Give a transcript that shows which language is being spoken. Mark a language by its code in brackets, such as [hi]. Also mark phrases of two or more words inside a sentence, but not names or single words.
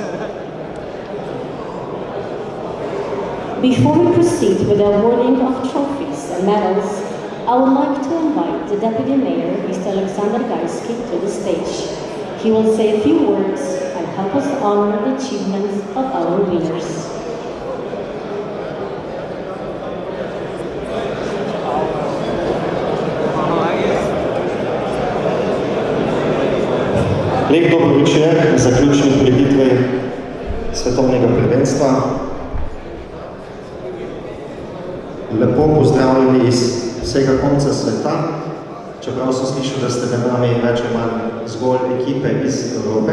[en] Before we proceed with the awarding of trophies and medals, I would like to invite the Deputy Mayor, Mr. Alexander Gajski, to the stage. He will say a few words and help us honor the achievements of our winners. [sl] Lep dober večer, zaključni prireditve svetovnega prvenstva. Lepo pozdravljeni iz vsega konca sveta, čeprav sem slišal, da ste med nami več ali manj zgolj ekipe iz Evrope.